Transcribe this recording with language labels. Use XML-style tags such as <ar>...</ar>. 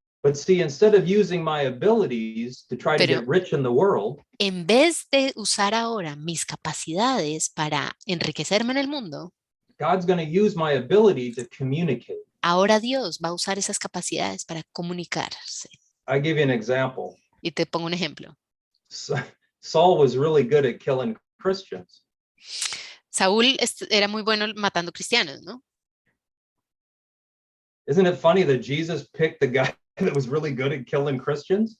<en>But see, instead of using my abilities to try to get rich in the world,</en> <es>en vez de usar ahora mis capacidades para enriquecerme en el mundo,</es> <en>God's going to use my ability to communicate.</en> <es>Ahora Dios va a usar esas capacidades para comunicarse.</es> <en>I'll give you an example.</en> <es>Y te pongo un ejemplo.</es> <en>Saul was really good at killing Christians.</en> <es>Saúl era muy bueno matando cristianos, ¿no?</es> <en>Isn't it funny that Jesus picked the guy that was really good at killing Christians?</en>